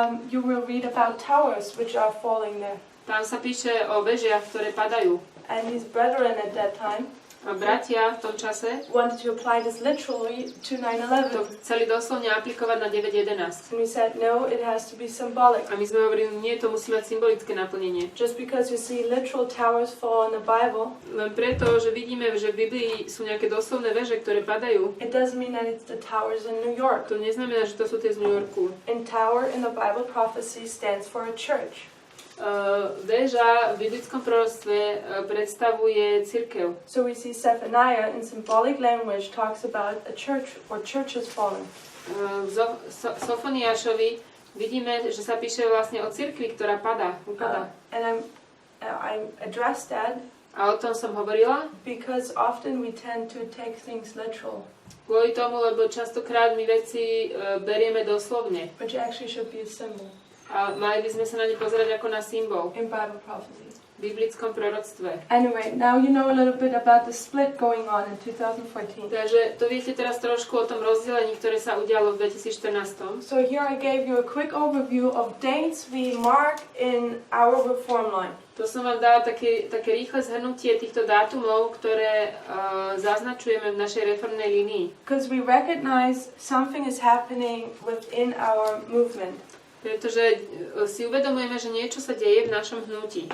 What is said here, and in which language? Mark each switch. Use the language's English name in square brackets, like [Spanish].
[English] You will read about towers which are falling there. [Slovak] tam sa píše o vežiach, ktoré padajú. [English] And his brethren at that time [Slovak] A bratia v tom čase [English] wanted to apply this literally to [Slovak] to [English] 9/11. [Slovak] chceli doslovne aplikovať na 9.11. [English] And we said, no, it has to be symbolic. [Slovak] A my sme hovorili, nie, to musí mať symbolické naplnenie. [English] Just because you see literal towers fall in the Bible, [Slovak] Len preto, že vidíme, že v Biblii sú nejaké doslovné veže, ktoré padajú, [English] it doesn't mean that it's the towers in New York. [Slovak] to neznamená, že to sú tie z New Yorku. [English] And tower in the Bible prophecy stands for a church. [Slovak] Väža v biblickom proroctve predstavuje cirkev. [English] So we see Zephaniah in symbolic language talks about a church or churches falling. [Slovak] V Sofoniášovi vidíme, že sa píše vlastne o cirkvi, ktorá padá. [English] And I addressed that [Slovak] A o tom som hovorila, [English] because often we tend to take things literal, [Slovak] kvôli tomu, lebo častokrát my veci berieme doslovne. [English] which actually should be a symbol [Slovak] A mali by sme sa na ne pozerať ako na symbol [English] in Bible prophecy. [Slovak] v biblickom proroctve. [English] Anyway, now you know a little bit about the split going on in 2014. [Slovak] Takže to viete teraz trošku o tom rozdelení, ktoré sa udialo v 2014. [English] So here I gave you a quick overview of dates we mark in our reform line. [Slovak] To som vám dala také rýchle zhrnutie týchto dátumov, ktoré zaznačujeme v našej reformnej línii. [English] Because we recognize something is happening within our movement. [Slovak] Pretože si uvedomujeme, že niečo sa deje v našom hnutí.